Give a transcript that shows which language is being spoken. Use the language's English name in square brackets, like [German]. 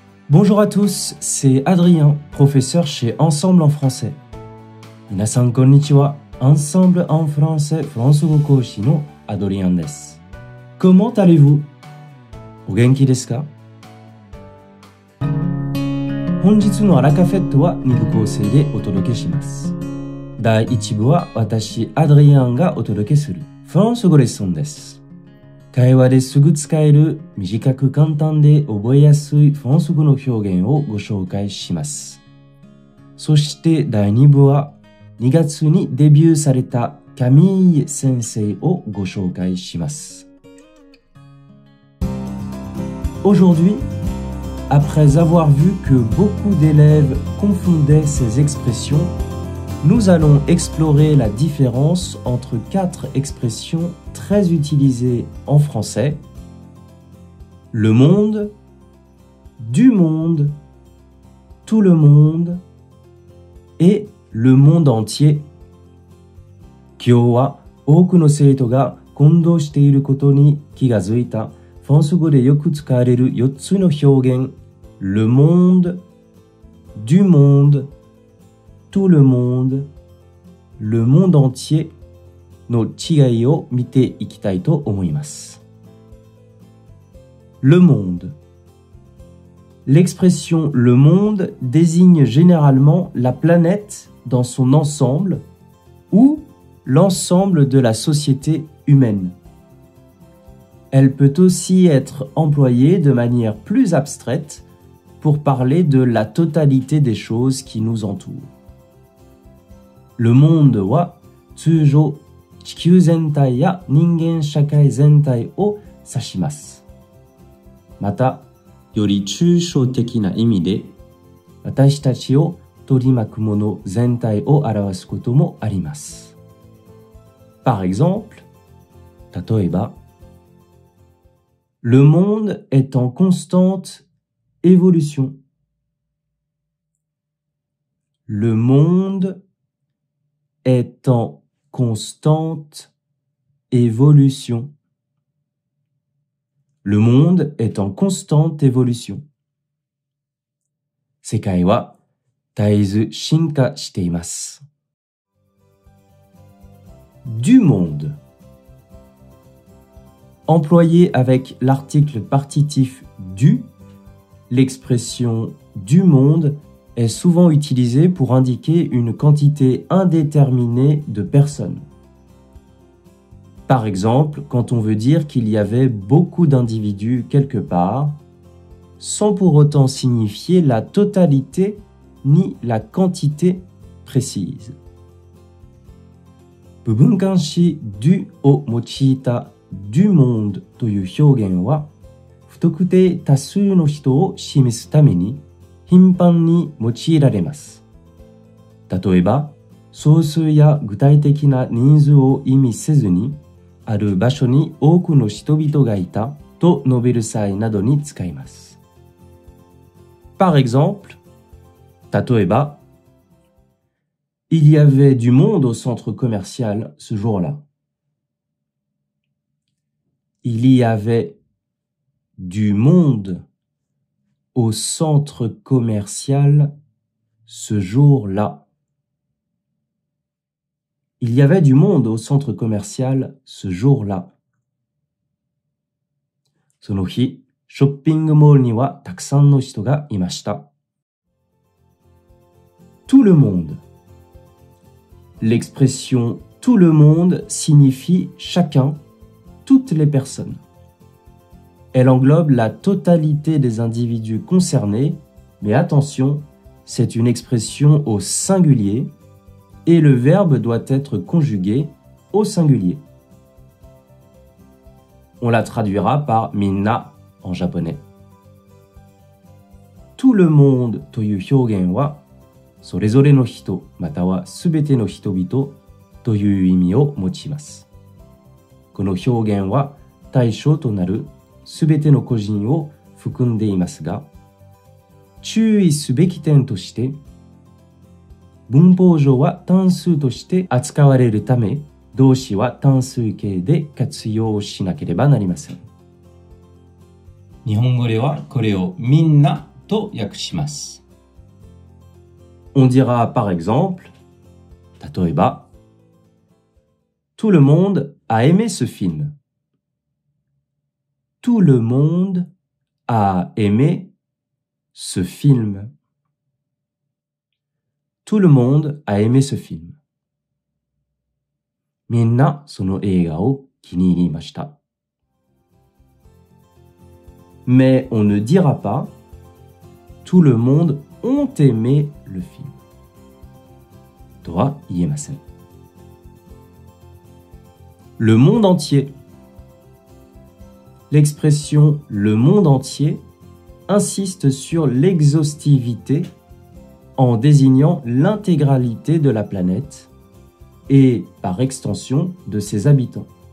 [French] Bonjour à tous, c'est Adrien, professeur chez Ensemble en français. [Japanese] Minasan konnichiwa, Ensemble en français フランス語講師のアドリアンです。 [French] Comment allez-vous? [Japanese] お元気ですか？本日のアラカフェットは2部構成でお届けします。第1部は私、アドリアンがお届けするフランス語レッスンです。会話ですぐ使える短く簡単で覚えやすいフランス語の表現をご紹介します。そして第2部は2月にデビューされたカミーユ先生をご紹介します。 [French] Aujourd'hui, après avoir vu que beaucoup d'élèves confondaient ces expressions, nous allons explorer la différence entre 4 expressions très utilisées en français. Le monde, du monde, tout le monde et le monde entier. [Japanese] 今日は多くの生徒が混同していることに気がついたフランス語でよく使われる4つの表現 [French] Le monde, du monde, tout le monde, le monde entier [Japanese] の違いを見ていきたいと思います。 [French] Le monde. L'expression le monde désigne généralement la planète dans son ensemble ou l'ensemble de la société humaine. Elle peut aussi être employée de manière plus abstraite pour parler de la totalité des choses qui nous entourent. [Japanese] Le monde は通常地球全体や人間社会全体を指します。また、より抽象的な意味で私たちを取り巻くもの全体を表すこともあります。 [French] Par exemple, [Japanese] 例えば、 [French] Le monde est en constante évolution. Le monde est en constante évolution. Le monde est en constante évolution. [Japanese] 世界は絶えず進化しています。 [French] Du monde. Employé avec l'article partitif du, l'expression du monde est souvent utilisée pour indiquer une quantité indéterminée de personnes. Par exemple, quand on veut dire qu'il y avait beaucoup d'individus quelque part, sans pour autant signifier la totalité ni la quantité précise. [Japanese] 部分冠詞 du を用いた du monde という表現は不特定多数の人を示すために頻繁に用いられます。例えば、総数や具体的な人数を意味せずに、ある場所に多くの人々がいたと述べる際などに使います。 [French] Par exemple, [Japanese] 例えば、 [French] Il y avait du monde au centre commercial ce jour-là. Il y avait du monde au centre commercial ce jour-là. Il y avait du monde au centre commercial ce jour-là. [Japanese] その日、ショッピングモールにはたくさんの人がいました。 [French] Tout le monde. L'expression tout le monde signifie chacun, toutes les personnes. Elle englobe la totalité des individus concernés, mais attention, c'est une expression au singulier et le verbe doit être conjugué au singulier. On la traduira par minna en japonais. [Japanese] Tout le monde という表現はそれぞれの人またはすべての人々という意味を持ちます。この表現は対象となるすべての個人を含んでいますが、注意すべき点として、文法上は単数として扱われるため、動詞は単数形で活用しなければなりません。日本語ではこれをみんなと訳します。 [French] On dira par exemple, [Japanese] 例えば、 [French] Tout le monde a aimé ce film. Tout le monde a aimé ce film. Tout le monde a aimé ce film. [Japanese] みんなその映画を気に入りました。 [French] Mais on ne dira pas Tout le monde ont aimé le film. [Japanese] とは言えません。 [French] Le monde entier. L'expression le monde entier insiste sur l'exhaustivité en désignant l'intégralité de la planète et, par extension, de ses habitants.